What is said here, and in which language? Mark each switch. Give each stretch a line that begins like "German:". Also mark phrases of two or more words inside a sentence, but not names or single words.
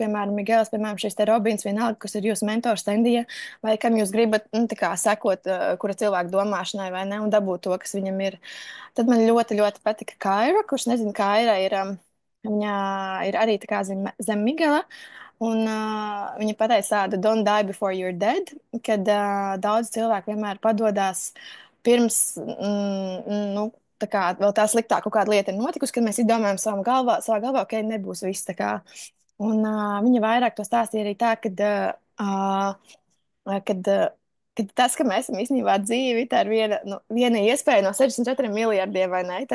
Latvian: Piemēram, Miguels, piemēram, šis te Robins, vienalga, kas ir jūsu mentors Tendija, vai kam jūs gribat, nu, tā kā sekot, kura cilvēka domāšanai, vai ne, un dabūt to, kas viņam ir. Tad man ļoti, ļoti patika Kaira, kurš nezinu, Kaira ir, viņa ir arī tā kā zem Migela. Un viņa pateica tādu
English: don't die before you're dead,
Latvian: kad daudz cilvēku vienmēr padodas pirms, nu, tā kā vēl tā sliktāk kaut kāda lieta ir notikusi, kad mēs izdomājam savā galvā, ok, nebūs viss tā kā. Un viņa vairāk to stāstīja arī tā, kad, kad tas, ka mēs esam īstenībā dzīvi, tā ir viena, nu, viena iespēja no 64 miljardiem, vai ne?